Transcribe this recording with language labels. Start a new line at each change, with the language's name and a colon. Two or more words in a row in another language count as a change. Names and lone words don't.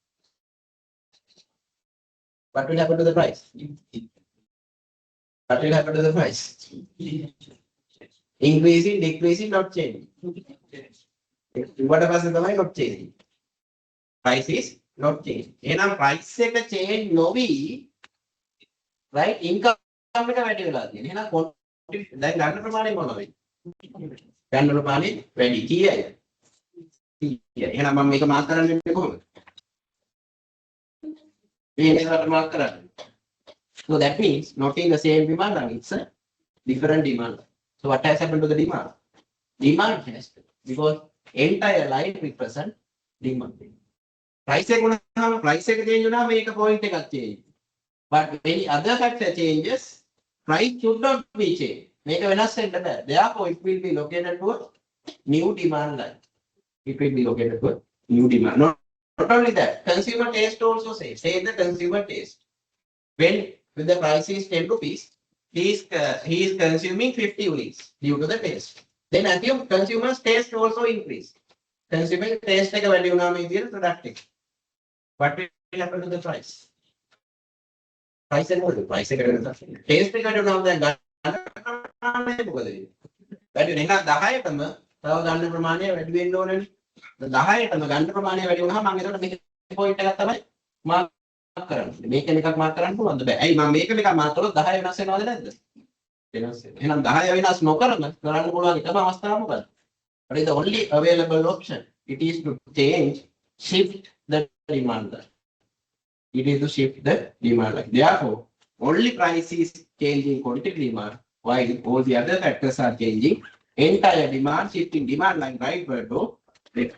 English: What will happen to the price? What will happen to the price? Increasing, decreasing, not changing. What about the mind not changing? Price is not changing. And
Sinhala: price එක change නොවි,
English: right?
Sinhala: Income එක වැඩි වෙලා තියෙනවා. එහෙනම් quantity දැන් ගන්න ප්‍රමාණය මොනවද? ගන්න ප්‍රමාණය වැඩි. කීයද? 100. එහෙනම් මම මේක මාක් කරන්න වෙන්නේ කොහොමද? මේකට මාක් කරන්න.
English: So that means not in the same demand line, it's a different demand line. So what has happened to the demand? Demand has to, because entire line represent demand.
Sinhala: Price එක උනහම price එක change උනහම මේක point එකක් change.
English: But any other factor changes, price should not be changed.
Sinhala: මේක වෙනස් වෙන්න බෑ.
English: Therefore it will be located to a new demand line. It will be located to a new demand. Not only that, consumer taste also say the consumer taste. When the price is 10 rupees, he is consuming 50 units due to the taste. Then assume consumer's taste also increase. Consumer taste
Sinhala: එක වැඩි වුණාම ඉතින් product එක. What will happen to the price? Price එක මොකද? Price එක වෙනස. Taste එක වැඩි වුණාම දැන් ගන්න මොකද වෙන්නේ? වැඩි වෙන එක 10ටම තව ගන්න ප්‍රමාණය වැඩි වෙන්න ඕනනේ. 10ටම ගන්න ප්‍රමාණය වැඩි වුණාම මම එතකොට මේක point එකක් තමයි මාක් කරන්නේ. මේක එකක් මාක් කරන්න පුළුවන්ද? බෑ. ඇයි මම මේක එකක් මාක් කළොත් 10 වෙනස් වෙනවද නැද්ද? වෙනස් වෙනවා. එහෙනම් 10 වෙනස් නොකරම කරන්න පුළුවන් එකම අවස්ථාව මොකක්ද?
English: What is the only available option? It is to change, shift the demand line. It is to shift the demand line. Therefore, only price is changing quantity demand, while all the other factors are changing entire demand, shifting demand line rightward to left.